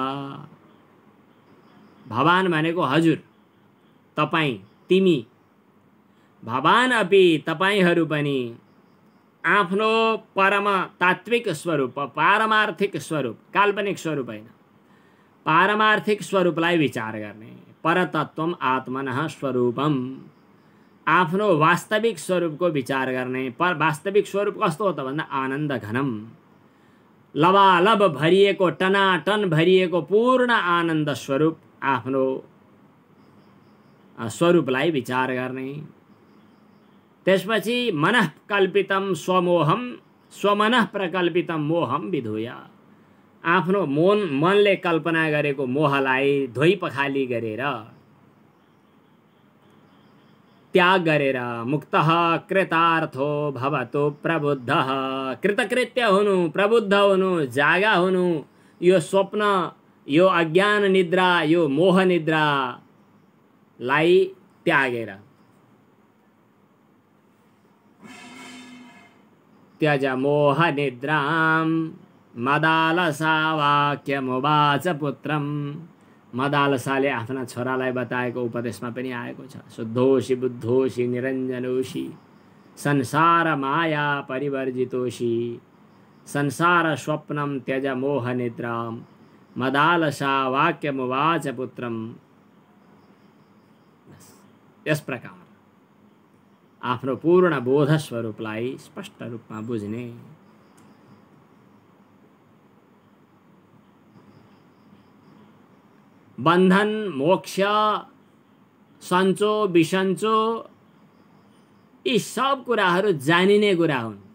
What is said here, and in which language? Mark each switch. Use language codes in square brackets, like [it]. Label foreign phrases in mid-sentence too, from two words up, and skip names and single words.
[ne] भवान भनेको हजुर, तपाईँ, तिमी। [sa] भवान अपि, [ne] तपाईहरू पनि आफ्नो परम तात्विक स्वरूप, पारमार्थिक स्वरूप, काल्पनिक स्वरूप होइन, पारमार्थिक स्वरूपलाई विचार गर्ने। [sa] परतत्वम आत्मनः स्वरूपम, [ne] आफ्नो वास्तविक स्वरूपको विचार गर्ने। पर वास्तविक स्वरूप कस्तो हो त भन्दा [sa] आनन्द घनम, [ne] लबालब भरिएको, टनाटन भरिएको पूर्ण आनन्द स्वरूप आफ्नो स्वरूपलाई विचार गर्ने। [sa] त्यसपछि मनः कल्पितम स्वमोहम, स्वमनः प्रकल्पितम मोहम विधूय, [ne] आफ्नो मनले कल्पना गरेको मोहलाई धोइ पखाली गरेर त्याग गरेर [sa] मुक्तः कृतार्थो भवतु प्रबुद्धः, [ne] कृतकृत्य हुनु, प्रबुद्ध हुनु, जागा हुनु। यो स्वप्न, यो अज्ञान निद्रा, यो मोह निद्रालाई त्यागेर [sa] त्यज मोह निद्राम मदालसा वाक्यमुवाच पुत्रम। [ne] मदालसाले आफ्ना छोरालाई बताएको उपदेशमा पनि आएको छ। [sa] शुद्धोषि बुद्धोषि निरञ्जनोषि संसार माया परिवर्जितोषि संसार स्वप्नम त्यज मोह निद्राम मदालसा वाक्यमुवाच पुत्रम। [ne] यस प्रकार आफ्नो पूर्ण बोध स्वरूपलाई स्पष्ट रूपमा बुझ्ने, बन्धन मोक्ष सन्चो बिसन्चो यी सब कुराहरू जानिने कुरा हुन्।